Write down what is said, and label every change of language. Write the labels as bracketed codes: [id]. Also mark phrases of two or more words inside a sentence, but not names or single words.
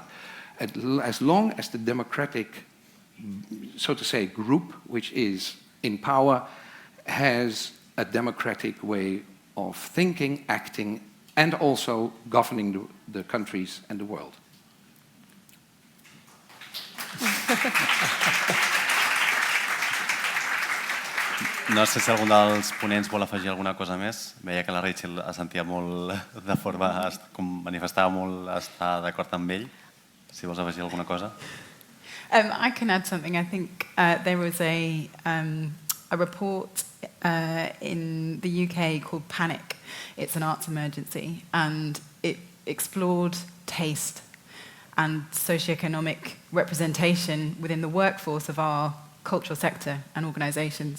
[en] As long as the democratic, so to say, group which is in power has a democratic way of thinking, acting, and also governing the countries and the world. [ca] No sé si algun dels ponents vol afegir alguna cosa més. Veia que la Rachel es sentia molt de forma, com manifestava molt estar d'acord amb ell. Si vols afegir alguna cosa. [en] I can add something. I think there was a report in the UK called Panic. It's an arts emergency, and it explored taste and socioeconomic representation within the workforce of our cultural sector and organisations.